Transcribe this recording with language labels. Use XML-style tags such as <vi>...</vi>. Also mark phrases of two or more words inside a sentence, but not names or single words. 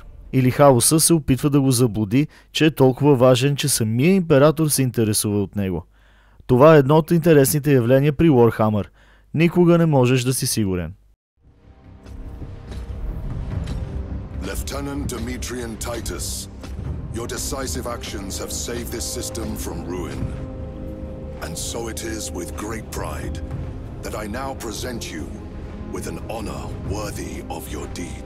<bg>Или хаоса се опитва да го заблуди, че е толкова важен, че самия император се интересува от него? Това е едно от интересните явления при Warhammer. Никога не можеш да си сигурен.</bg> <en>Lieutenant Demetrian Titus, your decisive actions have saved this system from ruin. And so it is with great pride that I now present you with an honor worthy of your deeds.</en>